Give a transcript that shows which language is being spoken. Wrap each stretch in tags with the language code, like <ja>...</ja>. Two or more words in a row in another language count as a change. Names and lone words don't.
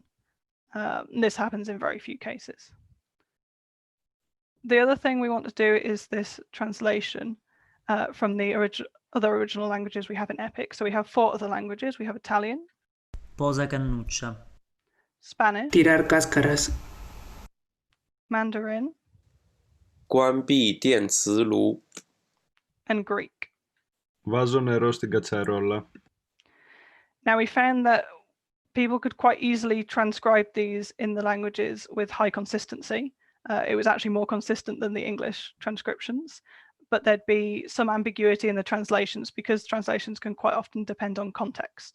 <en>This happens in very few cases. The other thing we want to do is this translation from the other original languages we have in EPIC. So we have 4 other languages. We have Italian,</en> <it>Posa cannuccia.</it> <en>Spanish,</en> <es>Tirar cáscaras.</es> <en>Mandarin,</en> <zh>关闭电磁炉.</zh> <en>and Greek.</en> <el>Βάζω νερό στην κατσαρόλα.</el> <en>Now we found that people could quite easily transcribe these in the languages with high consistency. It was actually more consistent than the English transcriptions, but there'd be some ambiguity in the translations because translations can quite often depend on context.</en>